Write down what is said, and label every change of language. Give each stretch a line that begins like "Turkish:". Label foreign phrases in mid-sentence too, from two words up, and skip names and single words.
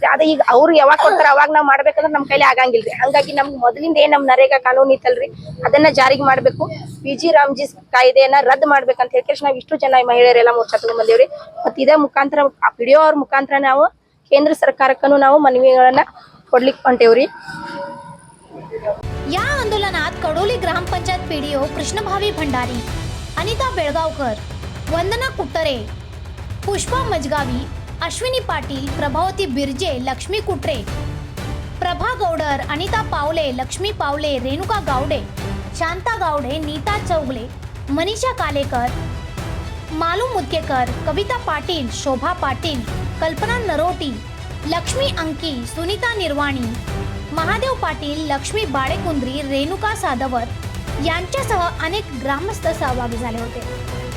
Kannada: ಅದೇ ಈಗ ಅವ್ರು ಯಾವಾಗ ಕೊಡ್ತಾರ ಅವಾಗ ನಾವು ಮಾಡ್ಬೇಕಂದ್ರೆ ನಮ್ ಕೈಲಿ ಆಗಂಗಿಲ್ರಿ। ಹಂಗಾಗಿ ನಮ್ಗೆ ಮೊದಲಿಂದ ಏನ್ ನಮ್ ನರೇಗಾ ಕಾನೂನು ಇತ್ತಲ್ರಿ ಅದನ್ನ ಜಾರಿಗೆ ಮಾಡ್ಬೇಕು, ಜಿ ರಾಮ್ಜಿ ಕಾಯ್ದೆಯನ್ನ ರದ್ದು ಮಾಡ್ಬೇಕಂತ ಹೇಳಿ ನಾವು ಇಷ್ಟು ಜನ ಮಹಿಳೆಯರೆಲ್ಲ ಮೋರ್ಚಾ ತಗೊಂಡ್ ಬಂದೇವ್ರಿ। ಮತ್ತೆ ಇದೇ ಮುಖಾಂತರ ಪಿಡಿಒ ಅವ್ರ ಮುಖಾಂತರ ನಾವು ಕೇಂದ್ರ ಸರ್ಕಾರಕ್ಕೂ ನಾವು ಮನವಿಗಳನ್ನ ಕೊಡ್ಲಿಕ್ಕೆ ಹೊಂಟೇವ್ರಿ।
Marathi: या आंदोलनात कडोली ग्रामपंचायत पीडीओ कृष्णभावी भंडारी, अनिता बेळगावकर, वंदना कुट्टरे, पुष्पा मजगावी, अश्विनी पाटील, प्रभावती बिर्जे, लक्ष्मी कुट्रे, प्रभा गौडर, अनिता पावले, लक्ष्मी पावले, रेणुका गावडे, शांता गावडे, नीता चौगले, मनीषा कालेकर, मालू मुदकेकर, कविता पाटील, शोभा पाटील, कल्पना नरोटी, लक्ष्मी अंकी, सुनीता निर्वाणी, महादेव पाटील, लक्ष्मी बाळेकुंद्री, रेणुका सादवत यांच्यासह अनेक ग्रामस्थ सहभागी झाले होते।